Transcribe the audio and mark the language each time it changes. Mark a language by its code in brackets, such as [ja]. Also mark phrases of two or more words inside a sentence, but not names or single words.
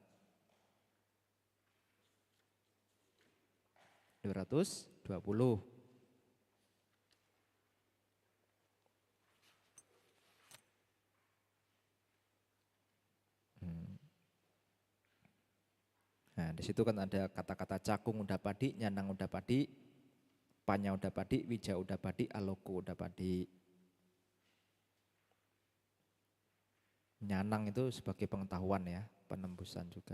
[id] 220. Nah, di situ kan ada kata-kata [pi] cakung udapadi, nyanang udapadi, panya udapadi, wija udapadi, aloko udapadi. [id] Nyanang itu sebagai pengetahuan ya, penembusan juga.